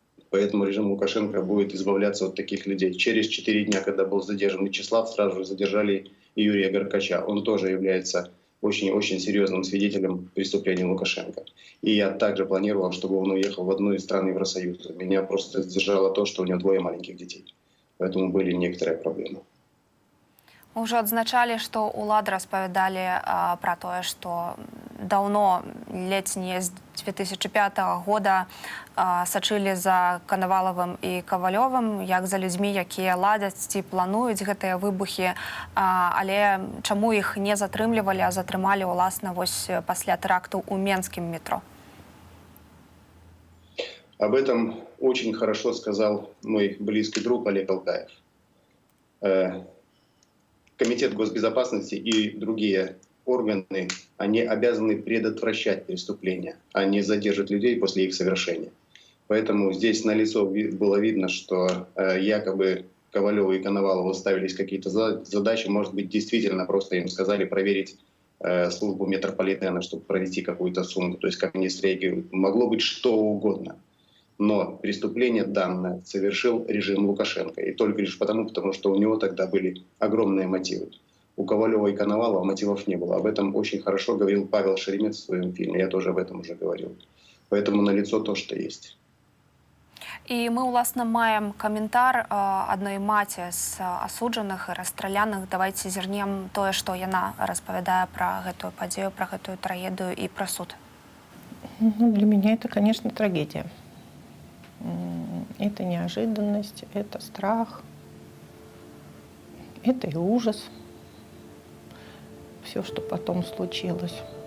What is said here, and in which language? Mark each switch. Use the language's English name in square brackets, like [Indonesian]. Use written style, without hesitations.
[Russian] Поэтому режим Лукашенко будет избавляться от таких людей. Через 4 дня, когда был задержан Вячеслав, сразу же задержали и Юрия Горкача. Он тоже является очень-очень серьезным свидетелем преступлений Лукашенко. И я также планировал, чтобы он уехал в одну из стран Евросоюза. Меня просто сдержало то, что у него 2 маленьких детей. Поэтому были некоторые проблемы. [Belarusian] Уже адзначалі, што ўлады распавядалі пра тое, што даўно, ледзь не з 2005 года сачылі за Канавалавым і Кавалёвым, як за людзьмі, якія ладзяць ці плануюць гэтыя выбухі, але чаму іх не затрымлівалі, а затрымалі, уласна, вось пасля тэракту ў Менскім метро? [Russian] Об этом очень хорошо сказал мой близкий друг Олег Алкаев. Комитет госбезопасности и другие органы, они обязаны предотвращать преступления, а не задерживать людей после их совершения. Поэтому здесь налицо было видно, что якобы Ковалеву и Коновалову ставились какие-то задачи. Может быть, действительно просто им сказали проверить службу метрополитена, чтобы провести какую-то сумму, то есть как они среагируют. Могло быть что угодно. Но преступление данное совершил режим Лукашенко. И только лишь потому, что у него тогда были огромные мотивы. У Ковалева и Коновалова мотивов не было. Об этом очень хорошо говорил Павел Шеремет в своем фильме. Я тоже об этом уже говорил. Поэтому налицо то, что есть. [Belarusian] І ми, власне, маємо каментар одної маці з асуджених і расстраляных. Давайте зірнем тое, што яна распавядае пра гэтую падзею, пра гэтую трагедыю і пра суд. [Russian] Для меня это, конечно, трагедия. Это неожиданность, это страх, это и ужас. Все, что потом случилось.